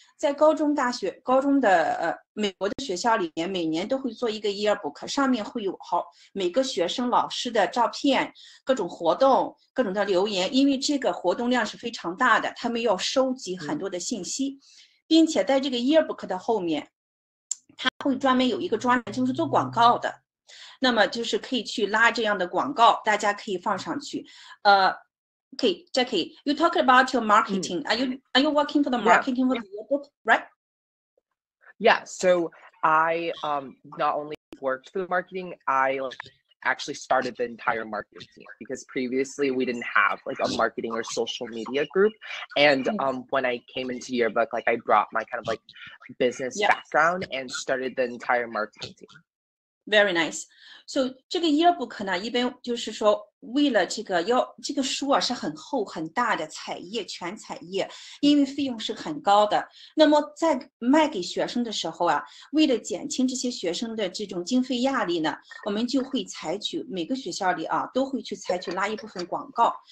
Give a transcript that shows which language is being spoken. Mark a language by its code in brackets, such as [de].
[zh] 在高中的美国的学校里面，每年都会做一个 yearbook， 上面会有每个学生老师的照片、各种活动、各种的留言，因为这个活动量是非常大的，他们要收集很多的信息，并且在这个 yearbook 的后面。他会专门有一个专栏，就是做广告的，那么就是可以去拉这样的广告，大家可以放上去。 [en] Okay, Jacky, you talk about your marketing. Are you working for the marketing for the yearbook, right? Yeah. So I not only worked for the marketing, I actually started the entire marketing team because previously we didn't have like a marketing or social media group. And when I came into yearbook, like I brought my kind of like business background and started the entire marketing team. Very nice. [zh] So 这个 yearbook 呢，一般就是说，为了这个这个书啊是很厚很大的彩页，全彩页，因为费用是很高的。那么在卖给学生的时候啊，为了减轻这些学生的这种经费压力呢，我们就会采取每个学校里啊都会去采取拉一部分广告。